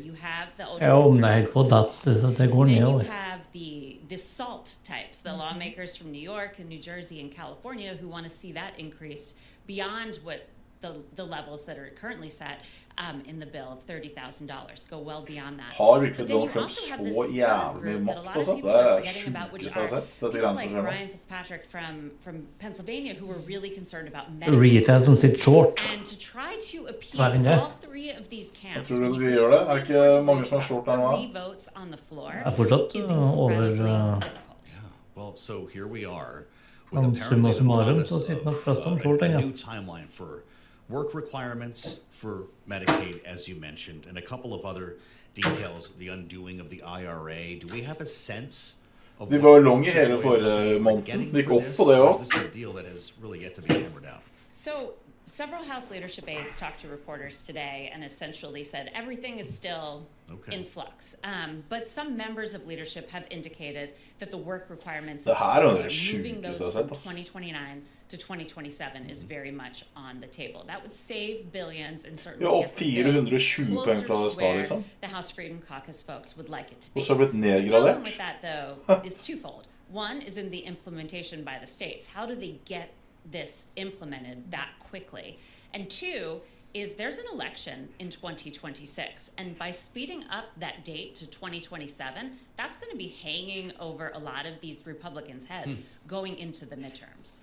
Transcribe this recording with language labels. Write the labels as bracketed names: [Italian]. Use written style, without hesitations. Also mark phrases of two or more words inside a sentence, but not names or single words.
[English] You have the ultra-conservatives, and then you have the SALT types, the lawmakers from New York and New Jersey and California who want to see that increased beyond what the levels that are currently set in the bill of $30,000 go well beyond that. [Norwegian] Har virkelig Donald Trump så jævlig makt og sånt? Det er sjukest jeg har sett, dette grensesystemet. [English] Ryan Fitzpatrick from Pennsylvania who were really concerned about [Norwegian] Rita som sitter short. [English] And to try to appease all 3 of these camps. [Norwegian] Tror du de gjør det? Er ikke mange som er short der nå? [English] 3 votes on the floor [Norwegian] fortsatt [English] is incredibly difficult. Well, so here we are. [Latin] Summa summarum [Norwegian] så sitter nok flest som short, [English] a new timeline for work requirements for Medicaid, as you mentioned, and a couple of other details, the undoing of the IRA. Do we have a sense of [Norwegian] de var lang I hele forrige måneden. De gikk opp på det også. [English] This is a deal that has really yet to be hammered out. So several House leadership aides talked to reporters today and essentially said everything is still in flux. But some members of leadership have indicated that the work requirements of moving those from 2029 to 2027 is very much on the table. That would save billions and certainly get closer to where the House Freedom Caucus folks would like it to be. [Norwegian] Og så blitt nedgradert. [English] The problem with that, though, is twofold. One is in the implementation by the states. How do they get this implemented that quickly? And two is there's an election in 2026. And by speeding up that date to 2027, that's going to be hanging over a lot of these Republicans' heads going into the midterms.